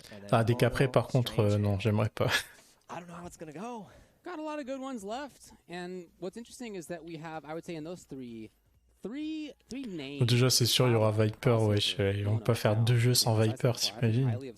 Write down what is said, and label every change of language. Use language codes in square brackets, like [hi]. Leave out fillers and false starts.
[fr] Ah dès qu'après par contre non j'aimerais pas. [en] Got a lot of good ones left, and what's interesting is that we have, I would say, in those three names. [fr] Déjà c'est sûr il y aura Viper, wesh, ils vont pas faire deux jeux sans Viper, t'imagines.